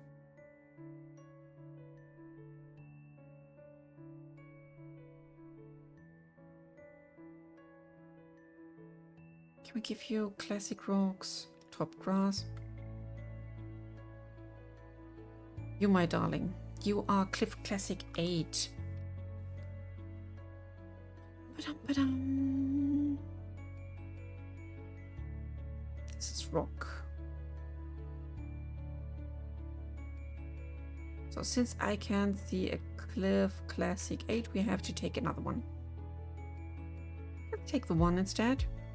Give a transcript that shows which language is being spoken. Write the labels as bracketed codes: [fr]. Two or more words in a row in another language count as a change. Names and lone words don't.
[en] Can we give you classic rocks? Top grass? You, my darling. You are Cliff Classic 8. Ba-dum, ba-dum. This is rock. So since I can't see a Cliff Classic 8, we have to take another one. Let's take the 1 instead.